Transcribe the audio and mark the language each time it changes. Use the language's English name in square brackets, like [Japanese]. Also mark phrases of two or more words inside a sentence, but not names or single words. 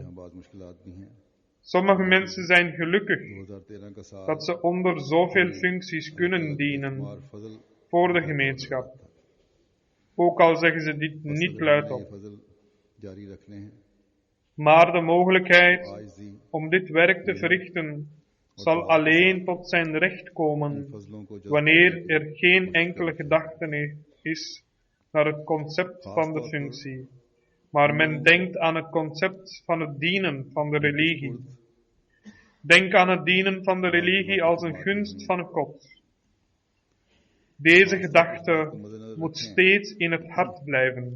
[Dutch] Sommige mensen zijn gelukkig dat ze onder zoveel functies kunnen dienen voor de gemeenschap. Ook al zeggen ze dit niet luidop. Maar de mogelijkheid [Urdu] आजिज़ी [Dutch] om dit werk te verrichten zal alleen tot zijn recht komen [Urdu] فضلوں کو جذب [Dutch] wanneer er geen enkele gedachte is naar het concept van de functie, maar men denkt aan het concept van het dienen van de religie. Denk aan het dienen van de religie als een gunst van God. Deze gedachte moet steeds in het hart blijven.